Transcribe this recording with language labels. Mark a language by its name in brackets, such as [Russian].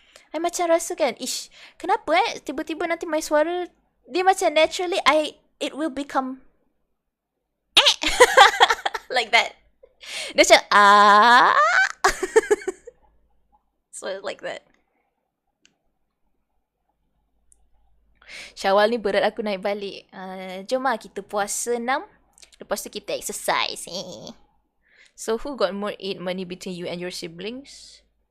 [Malay] I macam rasa kan, kenapa tiba-tiba nanti my suara dia macam [English] naturally it will become like that. [Malay] Dia macam [English] so it's like that. [Malay] Syawal ni berat aku naik balik. Jom lah kita puasa 6. Lepas tu kita exercise. [English] So who got more Eid money between you and your siblings?